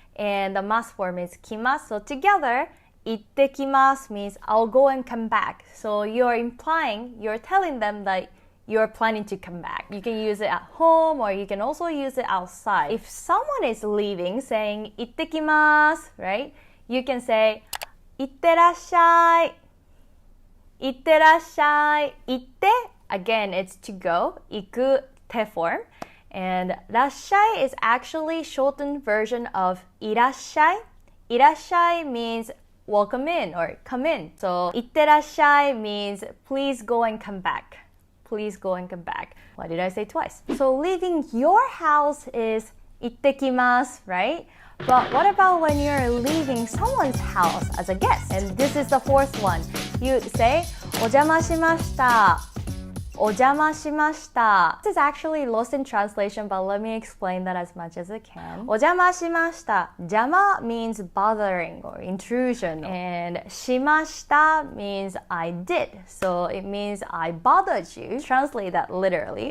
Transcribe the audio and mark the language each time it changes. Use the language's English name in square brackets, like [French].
[English] And the mas form is 来ます. So together, 行ってきます means I'll go and come back. So you're telling them that you're planning to come back. You can use it at home or you can also use it outside. If someone is leaving saying 行ってきます, right? You can say 行ってらっしゃい. [Japanese] 行ってらっしゃい. [English] 行って, again, it's to go. 行く te form. And らっしゃい is actually shortened version of いらっしゃい. いらっしゃい means welcome in or come in. So いってらっしゃい means please go and come back. Please go and come back. Why did I say twice? So leaving your house is 行ってきます, right? But what about when you're leaving someone's house as a guest? And this is the fourth one. You say お邪魔しました. [Japanese] お邪魔しました. [English] This is actually lost in translation, but let me explain that as much as I can. [Japanese] お邪魔しました. [English] 邪魔 means bothering or intrusion. And しました means I did. So it means I bothered you. Translate that literally.